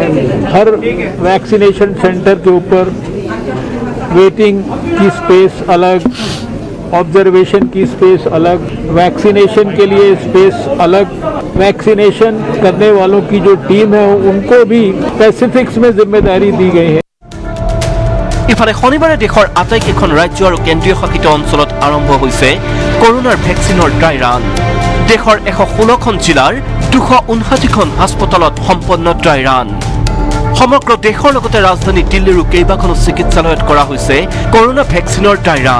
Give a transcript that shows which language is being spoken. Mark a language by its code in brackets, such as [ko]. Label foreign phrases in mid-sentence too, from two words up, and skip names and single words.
[hi] हर वैक्सीनेशन सेंटर के ऊपर वेटिंग की स्पेस अलग, ऑब्जर्वेशन की स्पेस अलग, वैक्सीनेशन के लिए स्पेस अलग, वैक्सीनेशन करने वालों की जो टीम है उनको भी स्पेसिफिक्स में जिम्मेदारी दी गई है। [as] ইফালে শনিবাৰে দেশৰ আটাইকেইখন ৰাজ্য আৰু কেন্দ্ৰীয় শাসিত অঞ্চলত আৰম্ভ হৈছে কৰোনাৰ ভেকচিনৰ ড্ৰাই ৰান। দেশৰ 116খন জিলাৰ 259খন হাস্পতালত সম্পন্ন ড্ৰাই ৰান। সমগ্ৰ দেশৰ লগতে ৰাজধানী দিল্লীৰো কেইবাখনো চিকিৎসালয়ত কৰা হৈছে কৰোনা ভেকচিনৰ ড্ৰাই ৰান।